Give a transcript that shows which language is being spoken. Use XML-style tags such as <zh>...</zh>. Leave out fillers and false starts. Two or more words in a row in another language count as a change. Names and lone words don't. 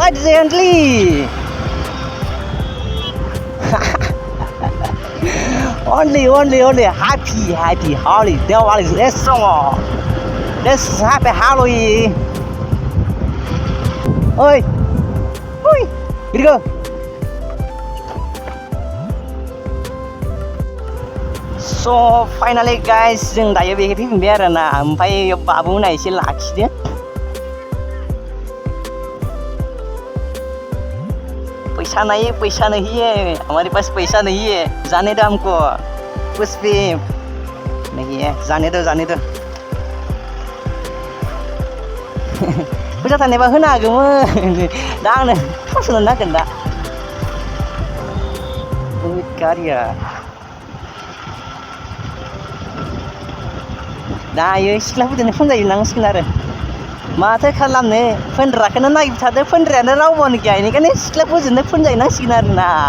<en>only happy Halloween Diwali let's happy Halloween oi here go so finally guys</en> <brx>जों दायो बेखौ फैफिनबाय आरोना ओमफ्राय बाबुना एसे लाखिदो</brx> <hi>पैसा नहीं है हमारे पास पैसा नहीं है जाने दो हमको कुछ भी नहीं है जाने दो</hi> <brx>फैसा थानायबा होनो हागौमोन दा आंनो फसनो नांगोन दा गारिया दायो सिख्लाफोरजोंनो फन जाहैनांसिगोन आरो माथो खालामनो फोनग्राखौनो नागिरबाय थादो फोनग्रायानो रावबोनो गैया बेनिखायनो सिख्लाफोरजोंनो फन जाहैनांसिगोन आरोना</brx>